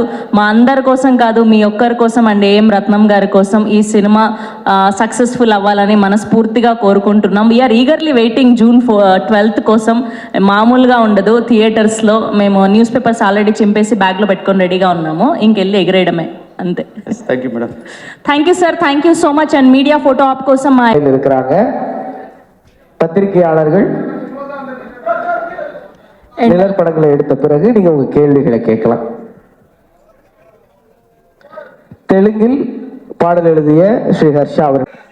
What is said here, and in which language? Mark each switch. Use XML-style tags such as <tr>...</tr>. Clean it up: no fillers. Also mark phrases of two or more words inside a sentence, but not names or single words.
<te>మా అందరి కోసం కాదు, మీ ఒక్కరి కోసం అండ్ ఏం రత్నం గారి కోసం ఈ సినిమా సక్సెస్ఫుల్ అవ్వాలని మనస్ఫూర్తిగా కోరుకుంటున్నాం.</te> <en>we are eagerly waiting</en> <te>June 12th కోసం. మామూలుగా ఉండదు థియేటర్స్లో. మేము</te> <en>news papers</en> <te>ఆల్రెడీ చింపేసి బ్యాగ్లో పెట్టుకొని రెడీగా ఉన్నాము, ఇంకెళ్ళి ఎగరేయడమే అంతే.</te> <en>thank you madam. thank you sir, thank you so much. and media photo op కోసం</en> <ta>இருக்கிறாங்க பத்திரிகையாளர்கள். நிழற்படங்களை எடுத்த பிறகு நீங்க உங்க கேள்விகளை கேட்கலாம். தெலுங்கில் பாடல் எழுதிய ஸ்ரீ ஹர்ஷா அவர்கள்.</ta>